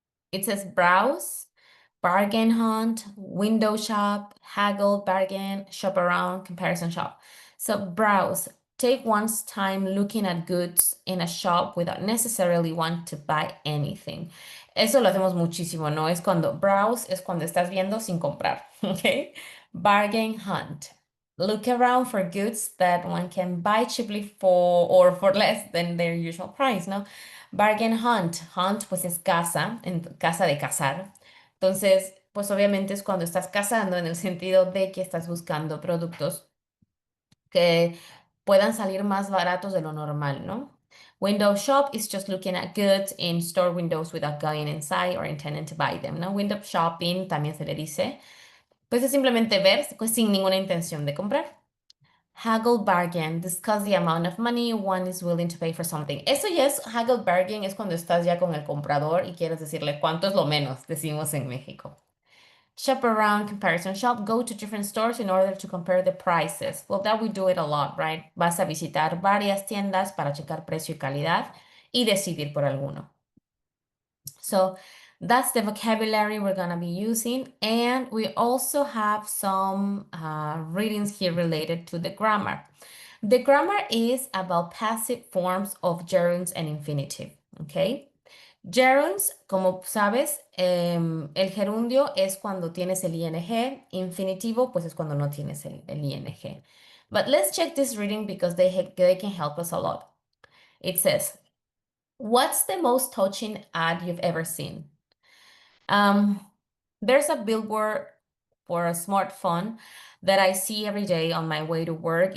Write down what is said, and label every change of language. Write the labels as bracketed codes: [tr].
[en] It says browse, bargain hunt, window shop, haggle, bargain, shop around, comparison shop. So browse, take one's time looking at goods in a shop without necessarily want to buy anything. [es] Eso lo hacemos muchísimo, ¿no? Es cuando browse, es cuando estás viendo sin comprar, ¿ok? [en] Bargain hunt. Look around for goods that one can buy cheaply for or for less than their usual price, ¿no? Bargain hunt. [es] Hunt, pues es caza, en casa de cazar. Entonces, pues obviamente es cuando estás cazando en el sentido de que estás buscando productos que puedan salir más baratos de lo normal, ¿no? [en] Window shop is just looking at goods in store windows without going inside or intending to buy them, ¿no? [es] Window shopping también se le dice. Pues es simplemente ver pues, sin ninguna intención de comprar. [en] Haggle bargain, discuss the amount of money one is willing to pay for something. [es] Eso ya es, haggle bargain es cuando estás ya con el comprador y quieres decirle cuánto es lo menos, decimos en México. [en] Shop around, comparison shop, go to different stores in order to compare the prices. Well, that we do it a lot, right? [es] Vas a visitar varias tiendas para checar precio y calidad y decidir por alguno. [en] So that's the vocabulary we're going to be using. And we also have some readings here related to the grammar. The grammar is about passive forms of gerunds and infinitive, ¿ok? [es] Gerunds, como sabes, el gerundio es cuando tienes el ing, infinitivo, pues es cuando no tienes el ing. [en] But let's check this reading because they can help us a lot. It says, what's the most touching ad you've ever seen? There's a billboard for a smartphone that I see every day on my way to work.